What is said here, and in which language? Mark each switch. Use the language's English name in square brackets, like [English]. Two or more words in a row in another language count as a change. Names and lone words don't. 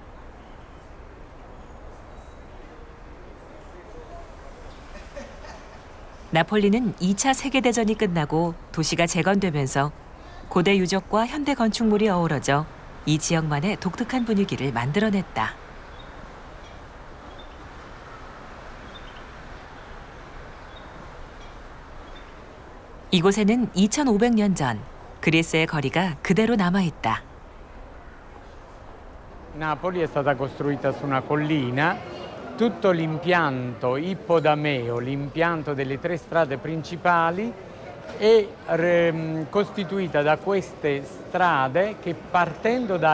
[Korean] 나폴리는 2차 세계대전이 끝나고 도시가 재건되면서 고대 유적과 현대 건축물이 어우러져 이 지역만의 독특한 분위기를 만들어냈다. 이곳에는 2500년 전 그리스의 거리가 그대로 남아있다. [Italian] Napoli è stata costruita su una collina, tutto l'impianto ippodameo, l'impianto delle 3 strade principali, è costituita da queste strade che partendo da